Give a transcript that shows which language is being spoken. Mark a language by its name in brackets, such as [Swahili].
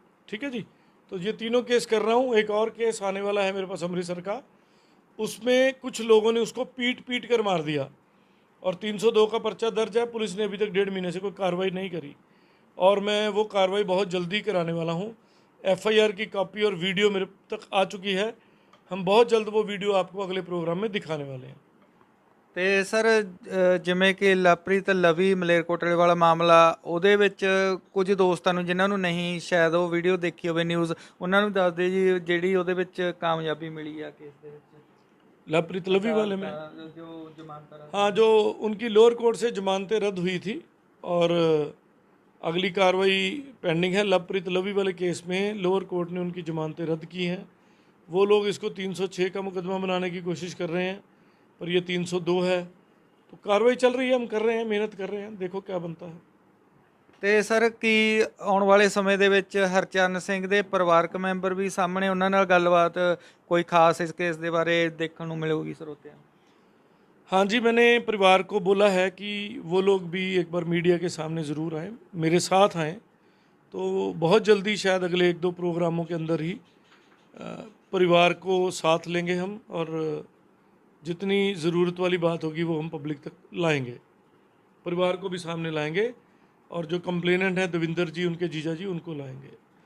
[Hindi] ठीक है जी, तो ये तीनों केस कर रहा हूँ। एक और केस आने वाला है मेरे पास अमृतसर का, उसमें कुछ लोगों ने उसको पीट कर मार दिया, और 302 का पर्चा दर्ज है। पुलिस ने अभी तक 1.5 महीने से कोई कार्रवाई नहीं करी, और मैं वो कार्रवाई बहुत जल्दी कराने वाला हूँ। FIR की कॉपी और वीडियो मेरे तक आ चुकी है, हम बहुत जल्द वो वीडियो आपको अगले प्रोग्राम में दिखाने वाले हैं। [Punjabi] ਤੇ ਸਰ ਜਿਵੇਂ ਕਿ ਲਵਪ੍ਰੀਤ ਲਵੀ ਮਲੇਰਕੋਟਲੇ ਵਾਲਾ ਮਾਮਲਾ, ਉਹਦੇ ਵਿੱਚ ਕੁਝ ਦੋਸਤਾਂ ਨੂੰ ਜਿਨ੍ਹਾਂ ਨੂੰ ਨਹੀਂ ਸ਼ਾਇਦ ਉਹ ਵੀਡੀਓ ਦੇਖੀ ਹੋਵੇ ਨਿਊਜ਼, ਉਹਨਾਂ ਨੂੰ ਦੱਸ ਦਿਓ ਜੀ ਜਿਹੜੀ ਉਹਦੇ ਵਿੱਚ ਕਾਮਯਾਬੀ ਮਿਲੀ ਆ ਕੇਸ ਦੇ ਵਿੱਚ। [Hindi] लवप्रीत लवी वाले में, [Punjabi] ਜੋ ਜ਼ਮਾਨਤ [Hindi] हाँ, जो उनकी लोअर कोर्ट से जमानतें रद्द हुई थी, और अगली कार्रवाई पेंडिंग है। लवप्रीत लवी वाले केस में लोअर कोर्ट ने उनकी जमानतें रद्द की हैं। वो लोग इसको 306 का मुकदमा बनाने की कोशिश कर रहे हैं, पर ये 302 है। तो कार्रवाई चल रही है, हम कर रहे हैं, मेहनत कर रहे हैं, देखो क्या बनता है। [Punjabi] ਤੇ ਸਰ ਕੀ ਆਉਣ ਵਾਲੇ ਸਮੇਂ ਦੇ ਵਿੱਚ ਹਰਚਰਨ ਸਿੰਘ ਦੇ ਪਰਿਵਾਰਕ ਮੈਂਬਰ ਵੀ ਸਾਹਮਣੇ, ਉਹਨਾਂ ਨਾਲ ਗੱਲਬਾਤ ਕੋਈ ਖਾਸ ਇਸ ਕੇਸ ਦੇ ਬਾਰੇ ਦੇਖਣ ਨੂੰ ਮਿਲੇਗੀ ਸਰੋਤਿਆਂ ਨੂੰ? [Hindi] हाँ जी, मैंने परिवार को बोला है कि वो लोग भी एक बार मीडिया के सामने ज़रूर आएँ, मेरे साथ आएँ। तो बहुत जल्दी, शायद अगले 1-2 प्रोग्रामों के अंदर ही परिवार को साथ लेंगे हम, और जितनी ज़रूरत वाली बात होगी वो हम पब्लिक तक लाएंगे, परिवार को भी सामने लाएंगे, और जो कंप्लेनेंट हैं देविंदर जी, उनके जीजा जी, उनको लाएंगे।